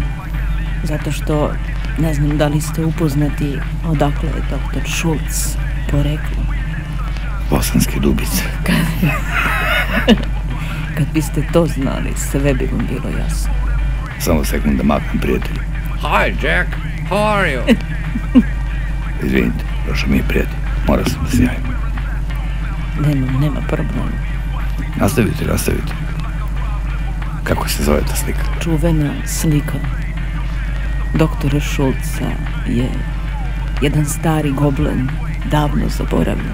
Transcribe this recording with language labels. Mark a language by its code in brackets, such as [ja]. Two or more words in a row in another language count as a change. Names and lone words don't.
[sr] Zato što ne znam da li ste upoznati odakle je doktor Šulc poreklo. Bosanske Dubice. Kad biste to znali, sve bi vam bilo jasno. Samo sekund da maknem, prijatelju. [en] Hi, Jack. How are you? [sr] Izvinite, došao mi je prijatelj. Morao sam da se javim. Nema problema. Nastavite. Kako se zove ta slika? Čuvena slika doktora Šulca je jedan stari goblen, davno zaboravljen.